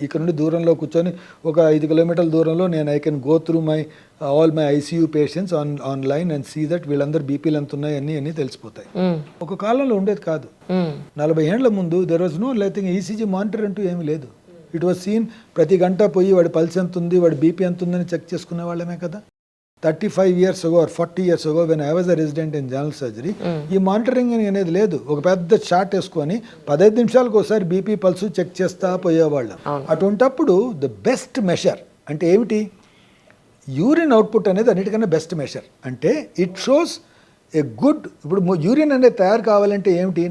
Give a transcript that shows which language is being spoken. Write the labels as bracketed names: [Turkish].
[Telugu] ఇక్కడ నుండి దూరంలో కూర్చొని ఒక 5 కిలోమీటర్ల దూరంలో నేను [English] I can go through all my ICU patients online and see that [Telugu] వీళ్ళందరూ బీపీలు ఎంత ఉన్నాయి అన్నీ తెలిసిపోతాయి. ఒక కాలంలో ఉండేది కాదు. 40 ఏళ్ల ముందు [English] there was no like ECG monitor [Telugu] అంటూ ఏమీ లేదు. [English] it was seen [Telugu] ప్రతి గంట పోయి వాడి పల్స్ ఎంత ఉంది, వాడి బీపీ ఎంత ఉందని చెక్ చేసుకునే వాళ్ళమే కదా. [English] 35 years ago or 40 years ago when I was a resident in general surgery, [Telugu] ఈ మానిటరింగ్ అనేది లేదు. ఒక పెద్ద చార్ట్ వేసుకొని 15 నిమిషాలకు ఒకసారి బీపీ పల్స్ చెక్ చేస్తా పోయేవాళ్ళం. అటువంటప్పుడు ద బెస్ట్ మెషర్ అంటే ఏమిటి? యూరిన్ అవుట్పుట్ అనేది అన్నిటికన్నా బెస్ట్ మెషర్. అంటే [English] It shows a good. [Telugu] ఇప్పుడు యూరిన్ అనేది తయారు కావాలంటే ఏమిటి?